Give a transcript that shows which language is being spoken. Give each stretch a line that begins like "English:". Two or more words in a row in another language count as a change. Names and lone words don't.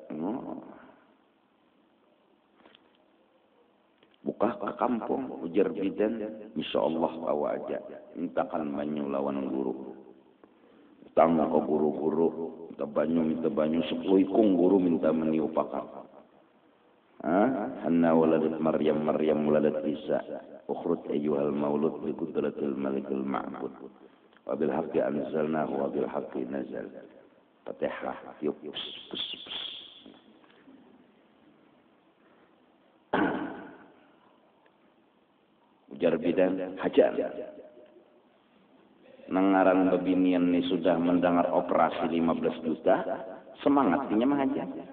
Banjar: Buka ke kampung, ujar bidan, insyaallah bawa aja. Mintakan banyu lawan guru. Tangga ke guru-guru, minta banyu 10 ikung guru minta meniupakan.
Arabic: حنة ولدت مريم ولدت عيسى. اخرج أيها المولود بقدرة الملك المعبود. وبالحق أنزلناه وبالحق نزل.
Banjar: Fatihah, yuk. Ujar bidan, hajar. Nengaran bebinian ini sudah mendengar operasi 15 juta, semangatnya menghajar.